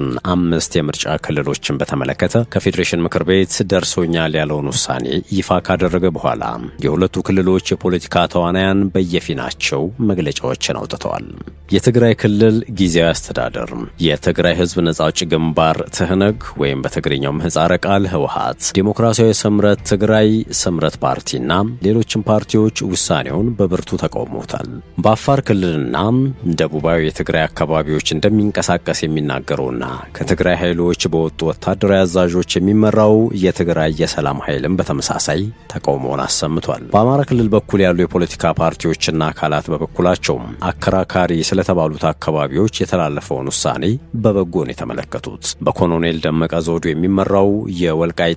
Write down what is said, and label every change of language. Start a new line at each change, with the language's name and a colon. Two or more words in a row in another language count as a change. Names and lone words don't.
Amharic: 5 የምርጫ ክልሎችን በተመለከተ ከፌዴሬሽን ምክር ቤት ደርሶኛል ያለውን ውሳኔ ይፋ ካደረገ በኋላ የሁለቱ ክልሎች የፖለቲካ ተዋናያን በየፊናቸው መግለጫዎችን አውጥተዋል። የትግራይ ክልል ጊዜያዊ አስተዳደር፣ የትግራይ ሕዝብ ነጻ አውጪ ግንባር ትህነግ ወይም በትግርኛው ምህጻረ ቃል ህወሓት፣ ዴሞክራሲያዊ ስምረት ትግራይ ስምረት ፓርቲና ሌሎች ፓርቲዎች ውሳኔውን በብርቱ ተቃውመውታል። በአፋር ክልልና ደቡባዊ የትግራይ አካባቢዎች እንደሚንቀሳቀስ የሚናገረውና ከትግራይ ኃይሎች በወጡ ወታደራዊ አዛዦች የሚመራው የትግራይ የሰላም ኃይልም በተመሳሳይ ተቃውሞውን አሰምቷል። በአማራ ክልል በኩል ያሉ የፖለቲካ ፓርቲዎችና አካላት በበኩላቸው አከራካሪ ስለተባሉት አካባቢዎች የተላለፈውን ውሳኔ በበጎን የተመለከቱት በኮሎኔል ደመቀ ዘውዱ የሚመራው የወልቃይት